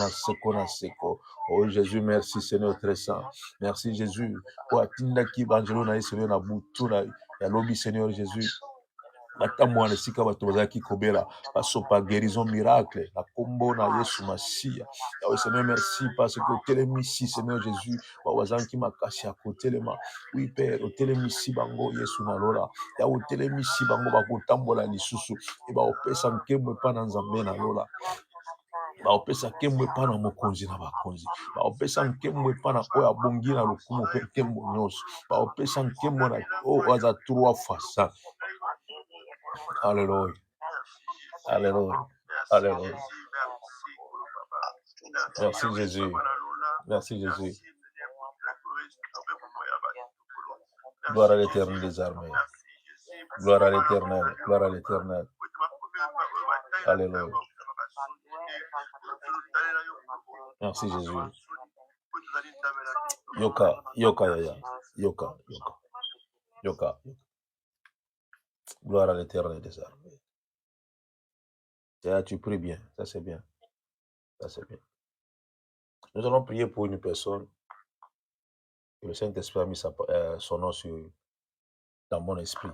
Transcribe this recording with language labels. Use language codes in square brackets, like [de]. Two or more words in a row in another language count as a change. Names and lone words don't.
[ln] na seko oh [fr] Jésus merci Seigneur très saint merci Jésus [ln] po atindaki banjelo na ye Seigneur na butu na yalobi [fr] Seigneur Jésus [ln] batambola na esika bato bazalaki kobela basopa [fr] guérison miracle [ln] na kombo na Yesu Masiya Yawe [fr] Seigneur merci parce que [ln] otelemisi [fr] Seigneur Jésus [ln] bazalaki makasi ya kotelema [fr] oui Père [ln] otelemisi bango Yesu na lola Yawe otelemisi bango bakotambola lisusu e baopesa nkembo epai na nzambe na lola baopesa nkembo epai na mokonzi na bakonzi baopesa nkembo epai na oyo abongi na lokumu mpe nkembo nyonso baopesa nkembo na oyo aza [fr] 3 fois ça Alléluia. Alléluia. Alléluia. Merci Jésus. Merci Jésus. Gloire à l'éternel des armées. Gloire à l'éternel. Gloire à l'éternel. Alléluia. Merci Jésus. [ln] Yoka, yoka, yaya. Yoka, yoka. Yoka. [fr] Gloire à l'éternel des armées. Tu pries bien. Ça c'est bien. Ça c'est bien. Nous allons prier pour une personne. Et le Saint-Esprit a mis son nom dans mon esprit.